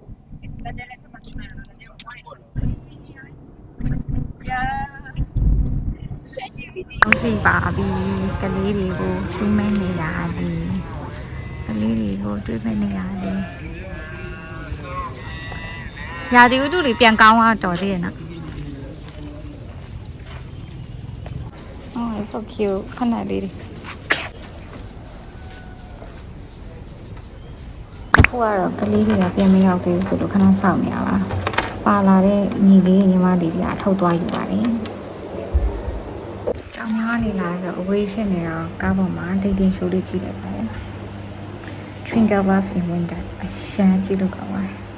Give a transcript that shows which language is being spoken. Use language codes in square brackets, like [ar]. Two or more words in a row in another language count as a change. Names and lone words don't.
[my] ရှိပါပြီကလေးတွေကိုရှုမဲနေရသည်ကလေးတွေကိုတွေ့မဲ့နေရသည်ရာသီဥတုလေးပြန်ကောင်းသွားတော်သေးရဲ့နော် [en] Oh it's so cute [my] ခဏလေးတွေခုကတော့ကလေးတွေကပြန်မရောက်သေးဘူးဆိုတော့ခဏစောင့်နေရပါလာတဲ့ညီလေးညီမလေးတွေအထုတ်သွားယူပါတယ်ကြောင်များနေလာဆိုအဝေးဖြစ်နေတော့ကားပေါ်မှာဒိတ်တင်ရှိုးလေးကြည့်လိုက်ပါတယ် Twinkle Love in Winter အရှမ်းကြည့်လို့ကောင်းပါတယ်